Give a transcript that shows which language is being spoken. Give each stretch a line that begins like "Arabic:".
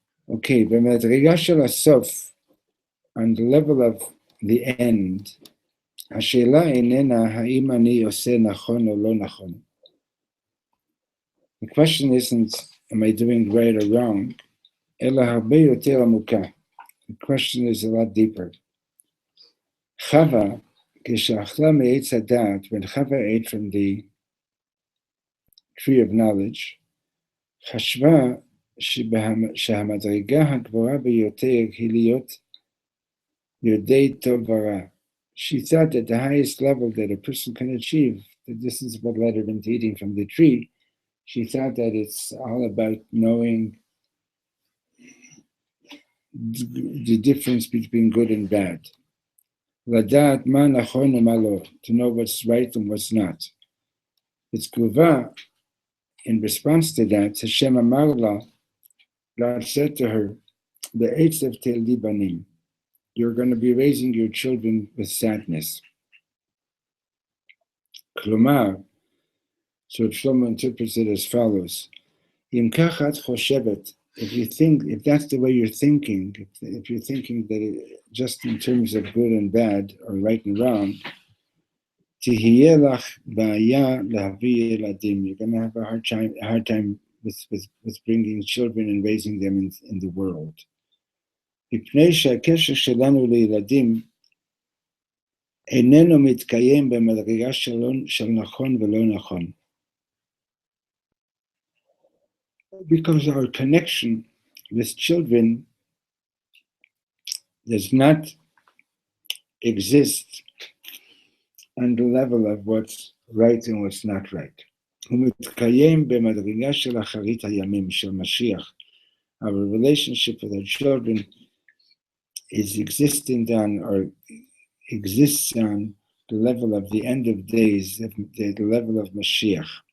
Hebrew: Okay, במדרגה של הסוף,
English: on the level of the end,
Hebrew: השאלה איננה האם אני עושה נכון או לא נכון.
English: The question isn't, am I doing right or wrong,
Hebrew: אלא הרבה יותר עמוקה.
English: The question is a lot deeper.
Hebrew: חווה, כשאכלה מעץ הדעת,
English: when Chava ate from the tree of knowledge,
Hebrew: חשבה שהמדרגה הגבוהה ביותר היא להיות יודעי טוב ורע.
English: She thought that the highest level that a person can achieve, that this is what led her into eating from the tree, she thought that it's all about knowing the difference between good and bad.
Hebrew: לדעת מה נכון ומה לא,
English: to know what's right and what's not.
Hebrew: בתגובה,
English: in response to that, Hashem
Hebrew: אמר לה,
English: God said to her,
Hebrew: בעצב תלדי בנים,
English: you're going to be raising your children with sadness. Klumar, so Reb Shlomo interprets it as follows:
Hebrew: Im kachat choshevet,
English: if that's the way you're thinking, if you're thinking that just in terms of good and bad, or right and wrong,
Hebrew: tihiyeh lach ba'aya lahavi eladim,
English: you're going to have a hard time with bringing children and raising them in the world.
Hebrew: מפני שהקשר שלנו לילדים איננו מתקיים במדרגה של נכון ולא נכון.
English: Because our connection with children does not exist on the level of what's right and what's not right.
Hebrew: הוא מתקיים במדרגה של אחרית הימים, של משיח.
English: Our relationship with our children is existent on, or exists on, the level of the end of days, the level of Mashiach.